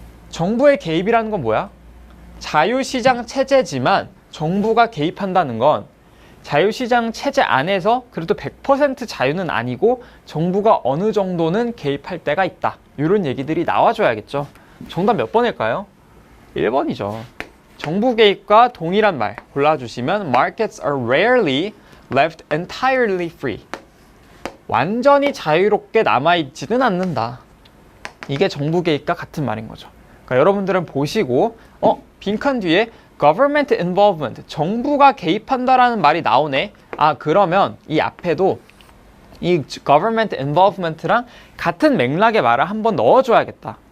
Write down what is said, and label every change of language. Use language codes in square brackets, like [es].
[ko] 정부의 개입이라는 건 뭐야? 자유시장 체제지만 정부가 개입한다는 건 자유시장 체제 안에서 그래도 100% 자유는 아니고 정부가 어느 정도는 개입할 때가 있다. 이런 얘기들이 나와줘야겠죠. 정답 몇 번일까요? 1번이죠. 정부 개입과 동일한 말 골라주시면 [en] Markets are rarely left entirely free. [ko] 완전히 자유롭게 남아있지는 않는다. 이게 정부 개입과 같은 말인 거죠. 그러니까 여러분들은 보시고 빈칸 뒤에 government involvement, 정부가 개입한다라는 말이 나오네. 그러면 이 앞에도 이 government involvement랑 같은 맥락의 말을 한번 넣어줘야겠다.